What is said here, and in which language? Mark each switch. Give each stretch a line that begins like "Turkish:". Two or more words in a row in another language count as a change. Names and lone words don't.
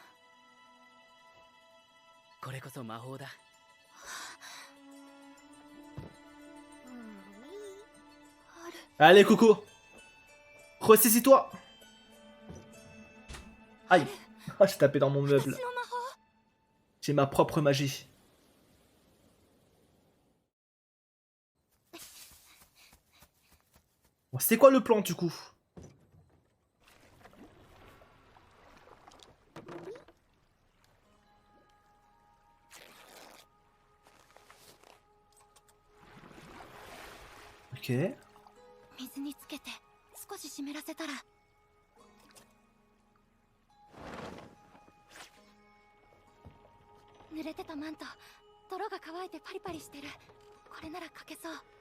French: Allez, Coco, ressaisis-toi. Aïe, oh, j'ai tapé dans mon meuble. J'ai ma propre magie. Bon, c'est quoi le plan du coup? Ok.
Japanese: 水につけて少し湿らせたら濡れてたマント泥が乾いてパリパリしてるこれなら書けそう